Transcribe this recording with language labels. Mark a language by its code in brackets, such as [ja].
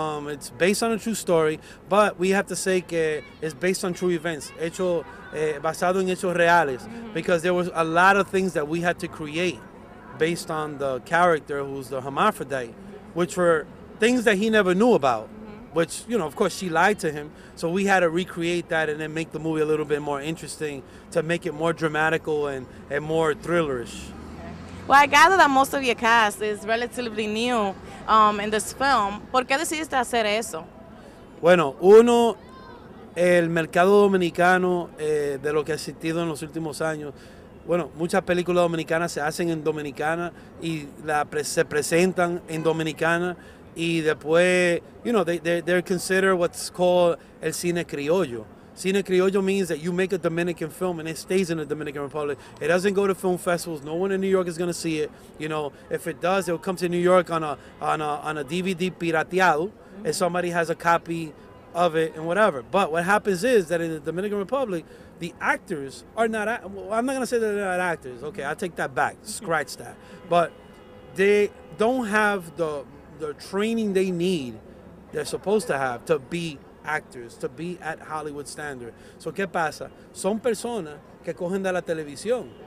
[en] It's based on a true story, but we have to say que it's based on true events, [es] basado en hechos reales, [en] because there was a lot of things that we had to create based on the character who's the hermaphrodite, which were things that he never knew about, which, of course, she lied to him. So we had to recreate that and then make the movie a little bit more interesting to make it more dramatical and more thrillerish. Well, I gather that most of your cast is relatively new in this film. [es] ¿Por qué decidiste hacer eso? Bueno, uno, el mercado dominicano de lo que ha existido en los últimos años. Bueno, muchas películas dominicanas se hacen en Dominicana y se presentan en Dominicana, y después, [en] they're considered what's called [es] el cine criollo. [en] Cine criollo means that you make a Dominican film and it stays in the Dominican Republic. It doesn't go to film festivals. No one in New York is going to see it. If it does, it will come to New York on a DVD pirateado, and somebody has a copy of it and whatever. But what happens is that in the Dominican Republic, the actors are not. I'm not going to say they're not actors. Okay, I take that back. Scratch that. But they don't have the training they need. They're supposed to have to be actors, to be at Hollywood standard. [es] So, ¿qué pasa? Son personas que cogen de la televisión.